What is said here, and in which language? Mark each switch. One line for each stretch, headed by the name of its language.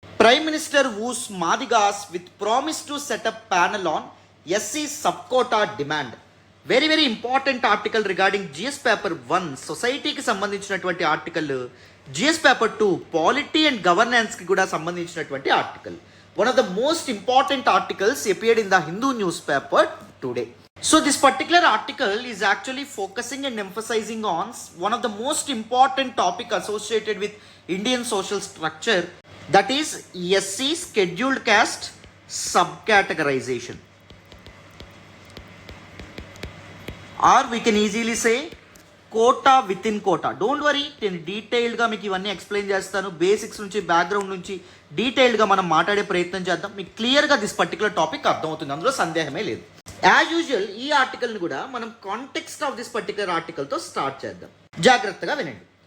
English: Prime minister woos Madigas with promise to set up panel on SC sub quota demand. Very important article regarding GS paper 1 సొసైటీకి సంబంధించినటువంటి article, GS paper 2 polity and governance కి కూడా సంబంధించినటువంటి article. One of the most important articles appeared in the Hindu newspaper today. So this particular article is actually focusing and emphasizing on one of the most important topic associated with Indian social structure, that is SC scheduled caste subcategorization, or we can easily say quota within quota. Don't worry,
Telugu: నేను డీటెయిల్డ్గా మీకు ఇవన్నీ explain చేస్తాను. Basics నుంచి background నుంచి డీటెయిల్డ్గా మనం మాట్లాడే ప్రయత్నం చేద్దాం. మీకు క్లియర్గా
English: this particular topic
Telugu: అర్థమవుతుంది, అందులో సందేహమే లేదు.
English: as usual
Telugu: ఈ ఆర్టికల్ని కూడా మనం
English: context of this particular ఆర్టికల్తో
Telugu: start చేద్దాం. జాగ్రత్తగా వినండి.